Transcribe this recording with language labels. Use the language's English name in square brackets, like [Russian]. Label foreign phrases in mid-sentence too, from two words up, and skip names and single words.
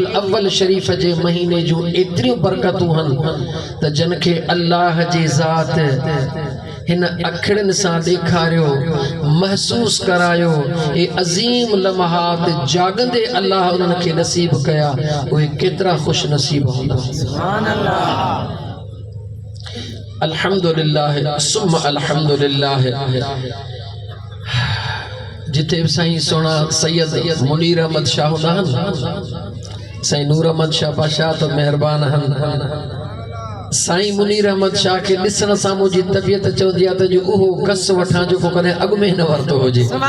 [Sindhi] अव्वल शरीफ जे महीने जूं एतिरियूं बरकतूं आहिनि त जिन खे अल्लाह जी ज़ात हिन अखड़न सां ॾेखारियो महसूस करायो ए अज़ीम लम्हात जागंदे अल्लाह उन्हनि खे नसीब कया उहे केतिरा खुश नसीब हूंदा [Arabic] سبحان الله الحمد لله ثم الحمد لله [Sindhi] जिथे साईं सोना सैयद मुनीर अहमद शाह हूंदा आहिनि साईं नूर अहमद शाह बादशाह तो मेहरबान आहिनि साईं मुनीर अहमद शाह के ॾिसण सां मुंहिंजी तबियत चवंदी आहे त जो उहो कस वठां जेको कॾहिं अॻु में न वरितो हुजे